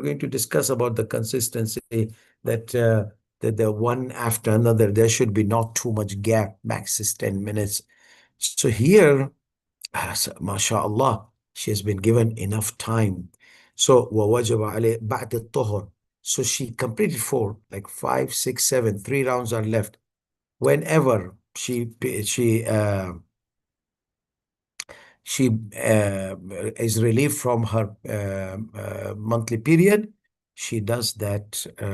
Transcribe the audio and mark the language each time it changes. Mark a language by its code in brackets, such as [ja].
[en] We're going to discuss about the consistency, that the one after another, there should be not too much gap, max is 10 minutes. So here, mashallah, she has been given enough time. So [ar] وَوَجَبَ عَلَيْهِ بَعْدَ الطُّهُرِ. [en] So she completed four, like 5, 6, 7, 3 rounds are left. Whenever she is relieved from her monthly period, she does that.